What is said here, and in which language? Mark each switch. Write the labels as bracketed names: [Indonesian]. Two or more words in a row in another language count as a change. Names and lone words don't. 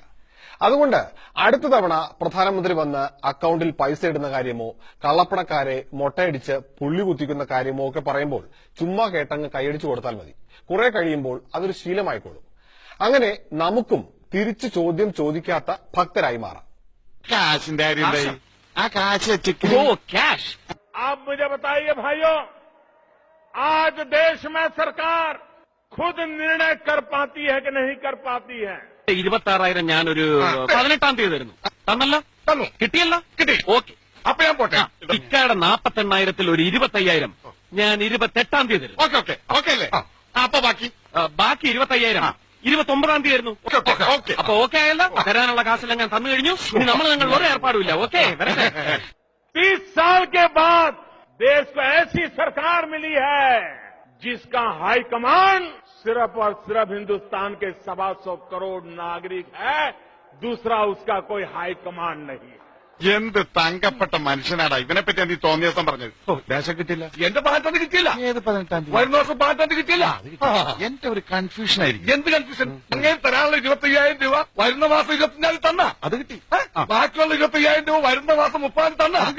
[Malayalam] അതുകൊണ്ട് അടുത്ത തവണ പ്രധാനമന്ത്രി വന്ന് അക്കൌണ്ടിൽ പൈസ ഇടുന്ന കാര്യമോ കള്ളപ്പണക്കാരെ മൊട്ടയടിച്ച് പുള്ളി കുത്തിക്കുന്ന കാര്യമോ ഒക്കെ പറയുമ്പോൾ ചുമ്മാ കേട്ടങ്ങ് കൈയടിച്ചു കൊടുത്താൽ മതി. കുറെ കഴിയുമ്പോൾ അതൊരു ശീലമായിക്കോളും. അങ്ങനെ നമുക്കും തിരിച്ചു ചോദ്യം ചോദിക്കാത്ത ഭക്തരായി മാറാം. [Hindi] आप मुझे बताइए भाइयों, आज देश में सरकार खुद निर्णय कर पाती है कि नहीं कर पाती है? [Malayalam] 26,000 ഞാനൊരു 18-ാം തീയതി തരുന്നു. തന്നല്ലോ? തന്നു. കിട്ടിയല്ലോ? കിട്ടി. ഓക്കെ. അപ്പൊ ഞാൻ പോട്ടെ. ഇക്കാടെ 48,000-ൽ ഒരു 25,000 ഞാൻ 28-ാം തീയതി തരും. [English] okay okay okay [Malayalam] അല്ലേ? അപ്പൊ ബാക്കി 25,000 29-ാം തീയതി ആയിരുന്നു. അപ്പൊ ഓക്കെ ആയല്ലോ? തരാനുള്ള കാശെല്ലാം ഞാൻ തന്നു കഴിഞ്ഞു. ഇനി നമ്മൾ ഒരു ഏർപ്പാടുമില്ല. ഓക്കെ. [Hindi] 30 साल के बाद देश को ऐसी सरकार मिली है जिसका [English] high command [Hindi] सिर्फ और सिर्फ हिंदुस्तान के 125 करोड़ नागरिक है. दूसरा उसका कोई [English] high command [Hindi] नहीं. [Malayalam] എന്ത് തങ്കപ്പെട്ട മനുഷ്യനാടാ ഇവനെപ്പറ്റി എന്ത് തോന്നിയ ദിവസം പറഞ്ഞത്? ദേശം കിട്ടില്ല, എന്റെ 18 കിട്ടിയില്ല. ഏത് 18-ാം തീയതി? വരുന്ന വർഷം 18 കിട്ടിയില്ല. എന്റെ ഒരു കൺഫ്യൂഷൻ ആയിരിക്കും. എന്ത് കൺഫ്യൂഷൻ? അങ്ങനെ തരാനുള്ള 25,000 രൂപ വരുന്ന മാസം 25 തന്ന അത് കിട്ടി. ബാക്കിയുള്ള 25,000 രൂപ വരുന്ന മാസം 30 തന്ന.